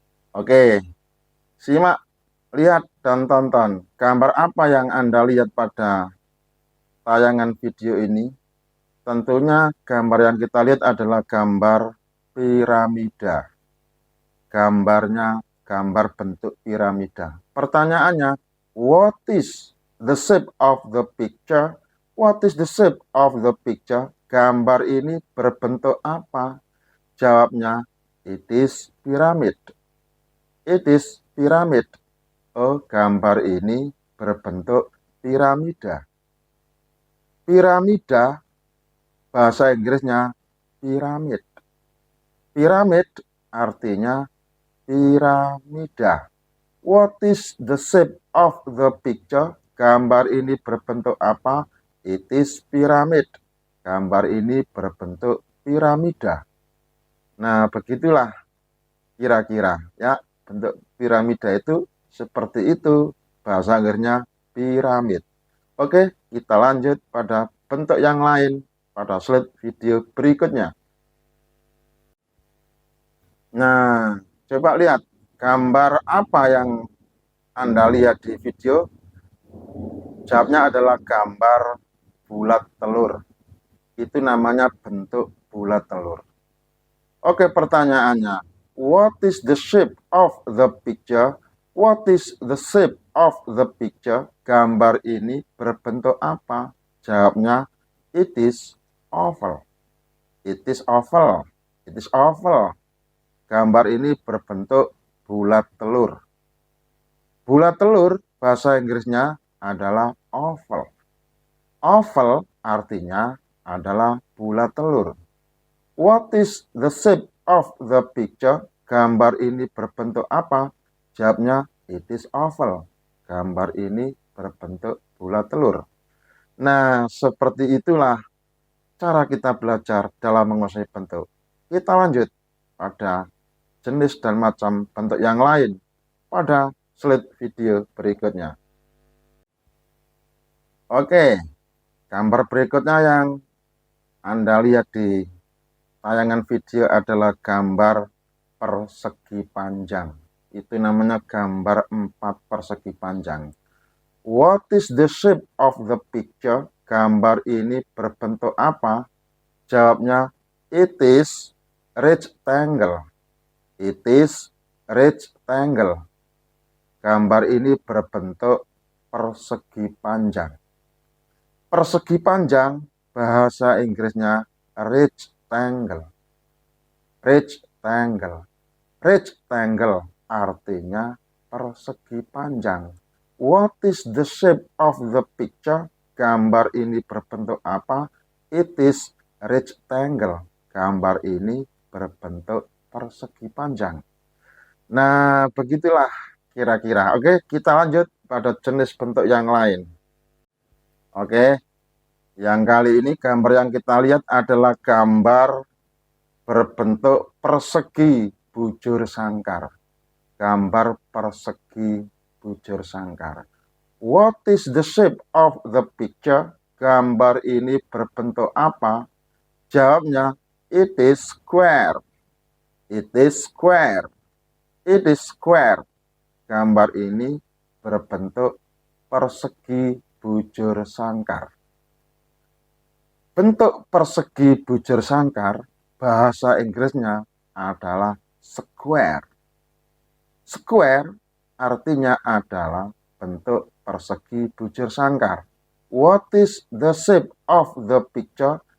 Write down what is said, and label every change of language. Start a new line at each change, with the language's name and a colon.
Indonesian: Oke, simak, lihat, dan tonton. Gambar apa yang Anda lihat pada tayangan video ini? Tentunya gambar yang kita lihat adalah gambar piramida. Gambarnya gambar bentuk piramida.
English: Pertanyaannya, what is the shape of the picture? What is the shape of the picture?
Indonesian: Gambar ini berbentuk apa? Jawabnya,
English: it is pyramid. It is pyramid.
Indonesian: Oh, gambar ini berbentuk piramida. Piramida, bahasa Inggrisnya piramid. Piramid artinya piramida.
English: What is the shape of the picture?
Indonesian: Gambar ini berbentuk apa?
English: It is pyramid.
Indonesian: Gambar ini berbentuk piramida. Nah, begitulah kira-kira ya, bentuk piramida itu seperti itu. Bahasa Inggrisnya piramid. Oke, kita lanjut pada bentuk yang lain pada slide video berikutnya. Nah, coba lihat gambar apa yang Anda lihat di video. Jawabnya adalah gambar bulat telur. Itu namanya bentuk bulat telur.
English: Oke, pertanyaannya, what is the shape of the picture? What is the shape of the picture?
Indonesian: Gambar ini berbentuk apa? Jawabnya,
English: it is oval. It is oval. It is oval.
Indonesian: Gambar ini berbentuk bulat telur. Bulat telur bahasa Inggrisnya adalah oval. Oval artinya adalah bulat telur.
English: What is the shape of the picture?
Indonesian: Gambar ini berbentuk apa? Jawabnya,
English: it is oval.
Indonesian: Gambar ini berbentuk bulat telur. Nah, seperti itulah cara kita belajar dalam menguasai bentuk. Kita lanjut pada jenis dan macam bentuk yang lain pada slide video berikutnya. Oke, gambar berikutnya yang Anda lihat di tayangan video adalah gambar persegi panjang. Itu namanya gambar 4 persegi panjang.
English: What is the shape of the picture?
Indonesian: Gambar ini berbentuk apa?
English: Jawabnya, it is rectangle. It is rectangle.
Indonesian: Gambar ini berbentuk persegi panjang. Persegi panjang, bahasa Inggrisnya rectangle. Rectangle. Rectangle artinya persegi panjang.
English: What is the shape of the picture?
Indonesian: Gambar ini berbentuk apa?
English: It is rectangle.
Indonesian: Gambar ini berbentuk persegi panjang. Nah, begitulah kira-kira. Oke, kita lanjut pada jenis bentuk yang lain. Oke, yang kali ini gambar yang kita lihat adalah gambar berbentuk persegi bujur sangkar. Gambar persegi bujur sangkar.
English: What is the shape of the picture?
Indonesian: Gambar ini berbentuk apa? Jawabnya,
English: it is square. It is square. It is square.
Indonesian: Gambar ini berbentuk persegi bujur sangkar. Bentuk persegi bujur sangkar, bahasa Inggrisnya adalah square. Square artinya adalah bentuk persegi bujur sangkar.
English: What is the shape of the picture?